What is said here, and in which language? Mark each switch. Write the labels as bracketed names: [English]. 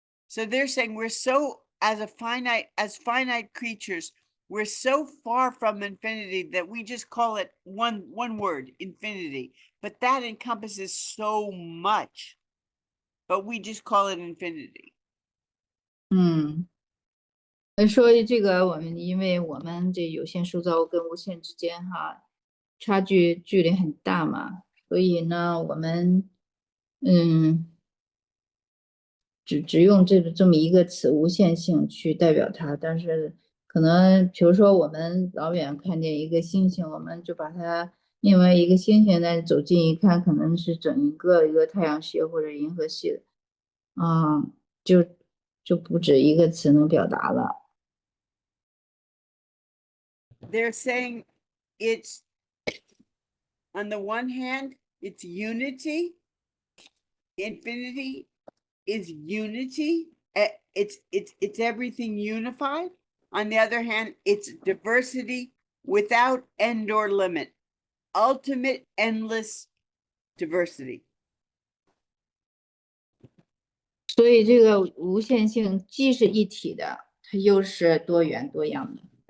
[English] So they're saying we're so, as finite creatures, we're so far from infinity that we just call it one word, infinity. But that encompasses so much. But we just call it infinity. [Chinese] 说这个因为我们这有限数造物跟无限之间距离很大嘛，所以呢，我们只用这么一个词无限性去代表它，但是可能比如说我们老远看见一个星星，我们就把它念为一个星星，但是走近一看，可能是整一个太阳系或者银河系就不止一个词能表达了。 [English] They're saying it's, on the one hand, it's unity. Infinity is unity. It's everything unified. On the other hand, it's diversity without end or limit. Ultimate endless diversity. [Chinese] 所以这个无限性既是一体的，它又是多元多样的。